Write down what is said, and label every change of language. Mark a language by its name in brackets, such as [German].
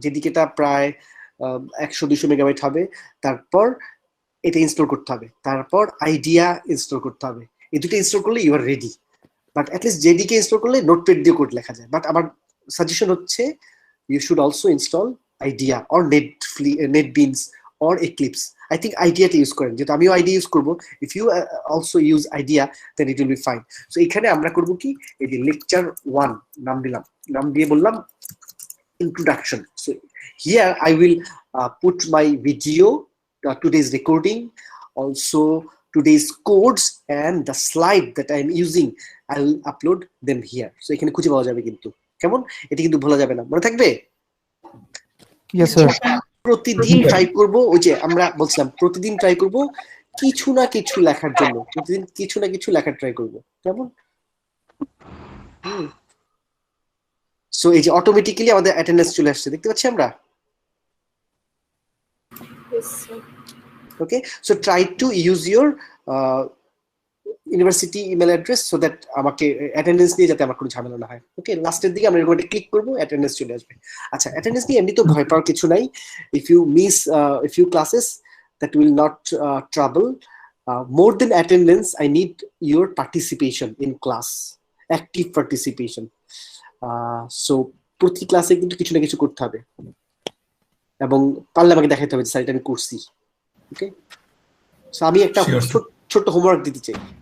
[Bangla] জেডিকেটা প্রায় 100-200 মেগাবাইট হবে। তারপর এটা ইনস্টল করতে হবে, তারপর আইডিয়া ইনস্টল করতে হবে। এই দুটো ইনস্টল করলে you আর ready. But at least JDK install করলে নোটপ্যাড দিয়ে কোড লেখা যায়। বাট আমার সাজেশন হচ্ছে [English] you should also install idea or netbeans or eclipse. I think [Bangla] idea টা ইউজ করেন, যেহেতু আমিও আইডিয়া ইউজ করব। [English] if you also use idea then it will be fine. [Bangla] so এখানে আমরা করব কি, এই যে লেকচার 1 নাম দিয়ে বললাম introduction. [English] so here I will put my video, today's recording, also today's codes and the slide that I am using. I will upload them here. [Bangla] so এখানে খুঁজে পাওয়া যাবে কিন্তু, কেমন? এটা কিন্তু ভোলা যাবে না, মনে থাকবে? [English] Yes sir. [Bangla] প্রতিদিন ট্রাই করব, ওই যে আমরা বলছিলাম প্রতিদিন ট্রাই করব কিছু না কিছু লেখার জন্য, প্রতিদিন কিছু না কিছু লেখার ট্রাই করব, কেমন? সো এই যে অটোমেটিক্যালি আমাদের অ্যাটেন্ডেন্স চলে আসছে, দেখতে পাচ্ছি আমরা। [English] Yes, sir. Okay, so try to use your university email address so that [Bangla] আমাকে অ্যাটেন্ডেন্স নিয়ে যাতে আমার কোনো ঝামেলা না হয়। ওকে, লাস্টের দিকে আমরা এরকম একটা ক্লিক করবো, অ্যাটেন্ডেন্স চলে আসবে। আচ্ছা, অ্যাটেন্ডেন্স নিয়ে এমনি তো ভয় পাওয়ার কিছু নাই। [English] If you miss a few classes that will not trouble. More than attendance, I need your participation in class, active participation. [Bangla] So প্রতি ক্লাসে কিন্তু কিছু না কিছু করতে হবে এবং পারলে আমাকে দেখাতে হবে যে স্যার এটা আমি করছি। ওকে, সো আমি একটা ছোট হোমওয়ার্ক দিতে চাই।